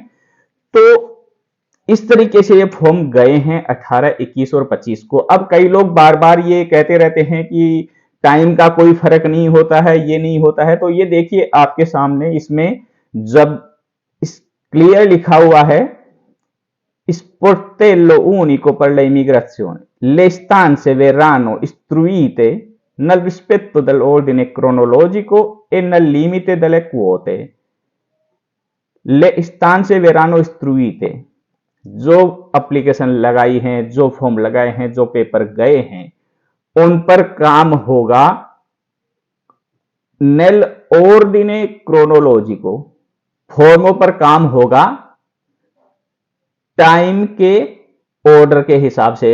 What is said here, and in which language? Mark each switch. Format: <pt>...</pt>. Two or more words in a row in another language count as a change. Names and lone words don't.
<hi>तो इस तरीके से ये फॉर्म गए हैं 18, 21 और 25 को। अब कई लोग बार बार ये कहते रहते हैं कि टाइम का कोई फर्क नहीं होता है, ये नहीं होता है। तो ये देखिए आपके सामने इसमें जब क्लियर लिखा हुआ है</hi> <it>sportello unico per le immigrazioni, le istanze verranno istruite nel rispetto dell'ordine cronologico e nel limite delle quote. Le istanze verranno istruite,</it> <hi>जो एप्लीकेशन लगाई हैं, जो फॉर्म लगाए हैं, जो पेपर गए हैं, उन पर काम होगा</hi> <it>nell'ordine cronologico,</it> <hi>फॉर्मों पर काम होगा टाइम के ऑर्डर के हिसाब से।</hi>